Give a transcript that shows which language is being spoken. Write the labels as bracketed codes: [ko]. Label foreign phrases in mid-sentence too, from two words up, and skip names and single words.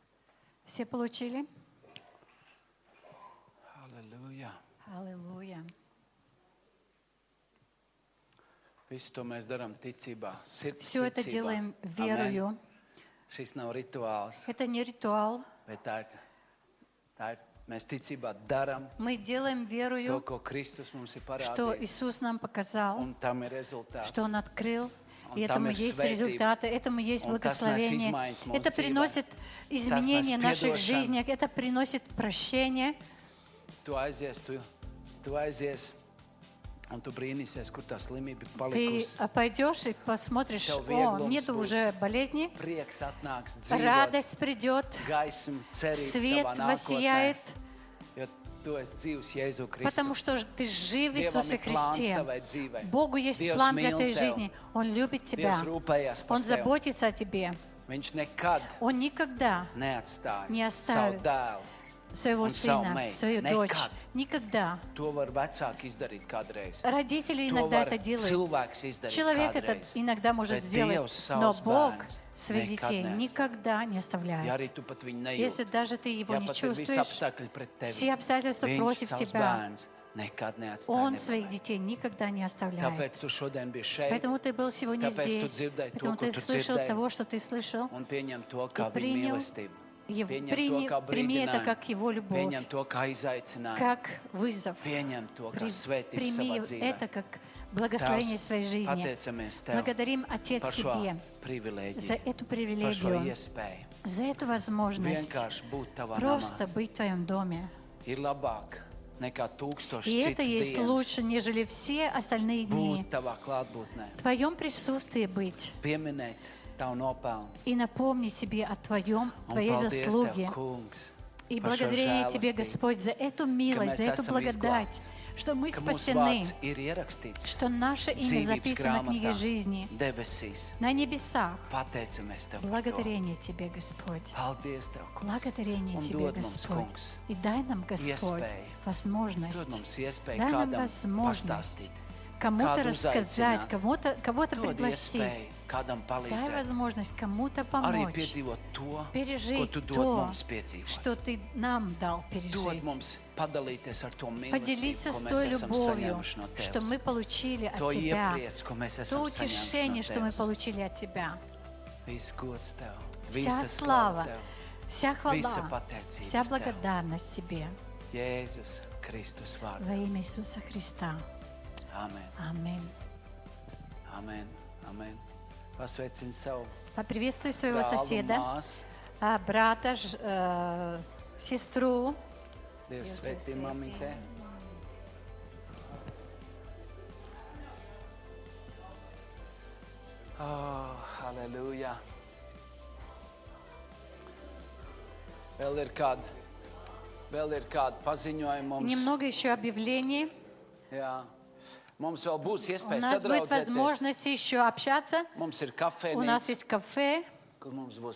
[ru] Все получили? [lv] Halleluja. [ru] Аллилуйя. [lv] Visu to mēs darām ticībā, sirds [ru] Все это [lv] ticībā. [ru] делаем [lv] Amen. [ru] верою. [lv] Šis nav rituāls, [ru] Это не ритуал. [lv] bet mēs ticībā darām [ru] Мы делаем [lv] to, [ru] верою, [lv] ko Kristus mums ir [ru] что [lv] parādījis. [ru] Иисус нам показал, [lv] Un tam ir rezultāts. [ru] что Он открыл. [lv] Un [ru] И [lv] tam [ru] этому [lv] ir [ru] есть [lv] svētība. [ru] результаты, этому есть [lv] Un tas nes [ru] благословение. [lv] izmaiņas mūsu [ru] Это [lv] dzīvē. [ru] приносит изменения [lv] nes [ru] наших [lv] piedošanu. [ru] жизнях, это приносит прощение. [lv] Tu aizies, un tu brīnīsies, kur tā slimība ir [ru] Ты [lv] palikusi. [ru] пойдешь и посмотришь, [lv] Tev [ru] о, [lv] vieglums [ru] нету [lv] būs. [ru] уже болезни, [lv] Prieks atnāks, dzīvot, [ru] радость придет, [lv] gaisma, cerība [ru] свет [lv] tavā nākotnē. [ru] воссияет, [lv] Jo tu esi dzīvs Jēzu [ru] потому [lv] Kristu. [ru] что ты жив в [lv] Dievam [ru] Иисусе [lv] ir plāns [ru] Христе. [lv] tavai dzīvei. [ru] Богу есть [lv] Dievs [ru] план для [lv] mīl [ru] твоей [lv] tevi. [ru] жизни. Он любит тебя. [lv] Dievs rūpējās par [ru] Он [lv] tevi. [ru] заботится о тебе. [lv] Viņš nekad [ru] Он никогда [lv] neatstāja [ru] Не [lv] savu [ru] оставит. [lv] dēlu. [ru] своего Он сам сына, мейт. свою [lv] Nekad. [ru] дочь. Никогда. [lv] To var vecāki izdarīt kādreiz. [ru] Родители [lv] To [ru] иногда [lv] var [ru] это делают. [lv] cilvēks izdarīt [ru] Человек это [lv] kādreiz. [ru] иногда может [lv] Bet [ru] сделать, [lv] Dievs [ru] но [lv] savus [ru] Бог [lv] bērnus [ru] своих [lv] nekad [ru] детей [lv] neatstāja. [ru] никогда не [lv] Ja [ru] оставляет. [lv] arī tu pat viņu nejūti. [ru] Если даже ты его [lv] Ja [ru] не [lv] pat ir visi [ru] чувствуешь, [lv] apstākļi pret tevi. [ru] все обстоятельства [lv] Viņš [ru] против [lv] savus [ru] тебя, [lv] bērnus nekad neatstāja. [ru] Он [lv] nepalaid. [ru] своих детей никогда не оставляет. [lv] Tāpēc tu šodien biji šeit [ru] Поэтому ты был сегодня [lv] Tāpēc tu [ru] здесь, [lv] dzirdēji to, [ru] поэтому [lv] ko [ru] ты [lv] tu [ru] слышал [lv] dzirdēji. [ru] того, что ты слышал, [lv] un pieņem to kā viņa [ru] принял [lv] mīlestību. [ru] и [lv] Pieņem [ru] прими [lv] to kā [ru] это [lv] brīdinājumu. [ru] как Его любовь, [lv] Pieņem to kā izaicinājumu. [ru] как вызов. [lv] Pieņem to kā [ru] При- [lv] svētību [ru] Прими [lv] savā dzīvē. [ru] это как благословение своей жизни. [lv] Pateicamies Tev [ru] Благодарим, Отец, [lv] par šo [ru] Тебе [lv] privilēģiju, [ru] за эту [lv] par šo [ru] привилегию, [lv] iespēju. [ru] за эту возможность [lv] Vienkārši būt Tavā [ru] просто [lv] namā [ru] быть в Твоем доме. [lv] ir labāk nekā tūkstoši [ru] И это [lv] citas [ru] есть [lv] dienas. [ru] лучше, нежели все остальные дни. [lv] Būt Tavā klātbūtnē, [ru] В Твоем присутствии быть [lv] pieminēt Tavu nopelnu. [ru] и напомнить себе о [lv] Un [ru] Твоей [lv] paldies [ru] заслуге. [lv] Tev, Kungs, [ru] И [lv] par šo [ru] благодарение Тебе, [lv] žēlastību, [ru] Господь, за эту милость, за [lv] mēs [ru] эту [lv] esam [ru] благодать, что мы [lv] ka mūsu [ru] спасены, [lv] vārds ir ierakstīts [ru] что наше имя [lv] dzīvības [ru] записано в книге [lv] grāmatā, [ru] жизни [lv] debesīs. [ru] на небесах. [lv] Pateicamies Tev par to. [ru] Благодарение Тебе, Господь. [lv] Paldies Tev, Kungs. [ru] Благодарение [lv] Un [ru] Тебе, [lv] dod mums, [ru] Господь. [lv] Kungs, [ru] И дай нам, Господь, [lv] iespēju. [ru] возможность, [lv] Dod mums iespēju [ru] дай нам [lv] kādam [ru] возможность [lv] pastāstīt. [ru] кому-то [lv] kādu [ru] рассказать, [lv] uzaicināt. [ru] кого-то [lv] Dod [ru] пригласить. [lv] iespēju kādam [ru] Дай [lv] palīdzēt. [ru] возможность кому-то [lv] Arī [ru] помочь, [lv] piedzīvot to, ko [ru] пережить [lv] Tu dod [ru] то, [lv] mums piedzīvot. [ru] что Ты нам дал [lv] Dod [ru] пережить. [lv] mums padalīties ar to mīlestību, [ru] Поделиться [lv] ko [ru] с [lv] mēs [ru] той [lv] esam [ru] любовью, [lv] saņēmuši no [ru] что мы [lv] Tevis. [ru] получили от [lv] To [ru] Тебя, [lv] iepriec, ko mēs [ru] то [lv] esam saņēmuši [ru] утешение, [lv] no [ru] что мы [lv] Tevis. [ru] получили от Тебя. [lv] Viss gods Tev, [ru] Вся [lv] visa [ru] слава, [lv] slava Tev. [ru] вся [lv] Visa [ru] хвала, [lv] pateicība [ru] вся [lv] Tev. [ru] благодарность Тебе [lv] Jēzus Kristus vārdā. [ru] во имя Иисуса Христа. [lv] Amen. [ru] Аминь. [lv] Amen. Amen. Pasveicini savu [ru] Поприветствуй своего [lv] dēlu un [ru] соседа, [lv] māsu. [ru] брата, сестру. [lv] Dievs sveitī mamītē. Oh, halleluja. Vēl ir kādi paziņojumi mums. [ru] Немного еще объявлений. [lv] Jā. Mums vēl būs [ru] У [lv] iespēja [ru] нас будет [lv] sadraudzēties. [ru] возможность еще общаться. [lv] Mums ir [ru] У нас [lv] kafejnīca, [ru] есть кафе, [lv] kur mums būs